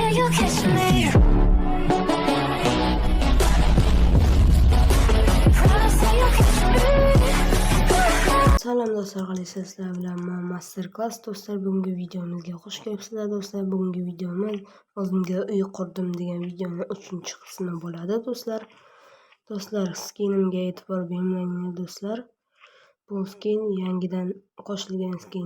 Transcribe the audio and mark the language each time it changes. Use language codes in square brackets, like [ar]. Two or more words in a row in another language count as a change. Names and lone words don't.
[en] catch me. Promise that you'll catch me. [uz] Salam do'stlar, qalaysiz? Sizlar bilan men Masterclass do'stlar. Bugungi videomizga xush kelibsizlar do'stlar. Bugungi videomiz o'zimga uy qurdim degan videoning 3-qismi bo'ladi do'stlar. Do'stlar, skinimga e'tibor beringlar do'stlar. Bu skin yangidan qo'shilgan skin.